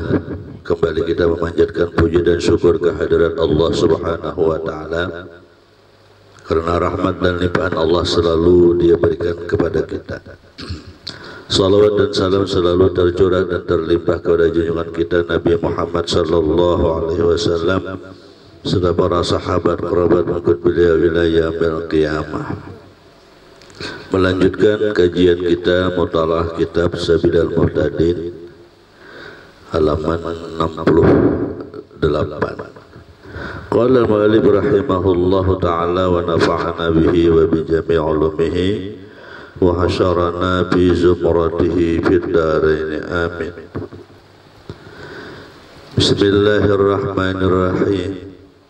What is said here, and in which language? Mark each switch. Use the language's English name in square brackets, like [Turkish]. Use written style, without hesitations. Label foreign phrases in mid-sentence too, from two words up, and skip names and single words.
[Indonesian] Kembali kita memanjatkan puji dan syukur kehadirat Allah [Arabic] سبحانه وتعالى, [Indonesian] karena rahmat dan limpahan Allah selalu Dia berikan kepada kita. Salawat dan salam selalu tercurah dan terlimpah kepada junjungan kita Nabi Muhammad [Arabic] صلى الله عليه وسلم [Indonesian] serta para sahabat kerabat mengikut beliau [Arabic] إلى يوم القيامة. [Indonesian] Melanjutkan kajian kita mutalaah kitab Sabilal Muhtadin halaman 68. [Arabic] قال المؤلف رحمه الله تعالى ونفعنا به وبجميع علومه وحشرنا في زمرته في الدارين آمين. بسم الله الرحمن الرحيم.